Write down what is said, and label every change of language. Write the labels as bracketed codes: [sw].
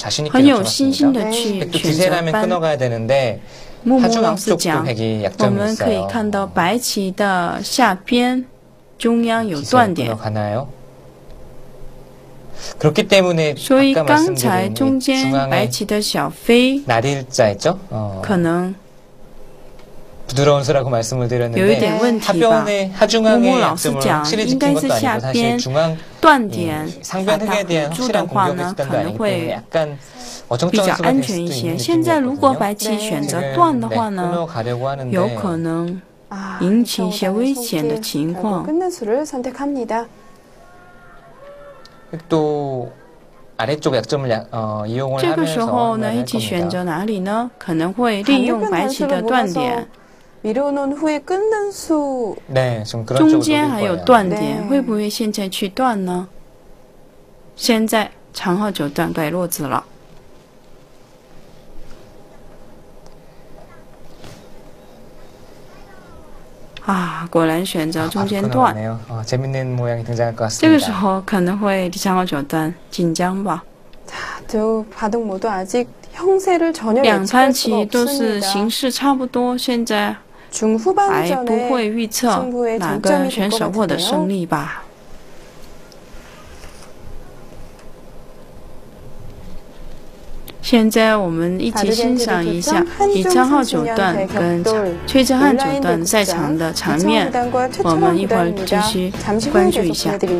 [zh] 很有信心的去选择搬。木木老师讲，我们可以看到白棋的下边中央有断点。 [ko] 그렇기 때문에 [zh] 所以刚才中间白棋的小飞 [ko] 날일자였죠? [zh] 可能 [ko] 부드러운 수라고 말씀을 드렸는데 하변의 하중앙의 약점을 확실히 지킨 것도 아니고 사실 중앙 상변 흑에 대한 확실한 공격의 수단도 아니기 때문에 약간 어정쩡한 수가 될 수도 있는 느낌이거든요. 끊어가려고 하는데 [zh] 有可能引起一些危险的情况。 [ko] 끝난 수를 선택합니다. 또 아래쪽 약점을 이용을 하면서 [zh] 这个时候呢，一起选择哪里呢？可能会利用白棋的断点。 [ko] 밀어놓은 후에 끊는 수. 네, 좀 그런 [zh] 中间还有断点，会不会现在去断呢？现在长镐九段该落子了。啊，果然选择中间断。 [ko] 재밌는 모양이 등장할 것 같습니다. [zh] 这个时候可能会李昌镐九段紧张吧。 [ko] 두 바둑 모두 아직 형세를 전혀 [zh] 两盘棋都是形势差不多，现在还不会预测哪个选手获得胜利吧。现在我们一起欣赏一下李昌镐九段跟崔振汉九段在场的场面，我们一会儿继续关注一下。